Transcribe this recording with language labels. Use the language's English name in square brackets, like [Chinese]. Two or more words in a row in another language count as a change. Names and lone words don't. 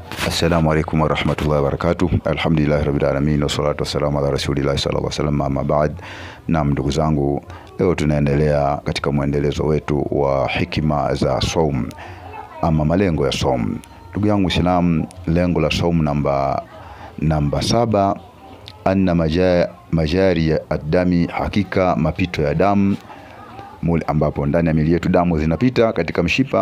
[Arabic] السلام عليكم ورحمة الله وبركاته. الحمد لله رب العالمين والصلاة والسلام على رسول الله صلى الله عليه وسلم، أما بعد. [Swahili] Na ndugu zangu, leo tunaendelea katika mwendelezo wetu wa hikima za saum ama malengo ya saum. Ndugu yangu Islam, lengo la saum namba 7, [Arabic] أن مجاري [Swahili] ya adami, hakika mapito ya damu, ambapo ndani ya miili yetu damu zinapita katika mshipa.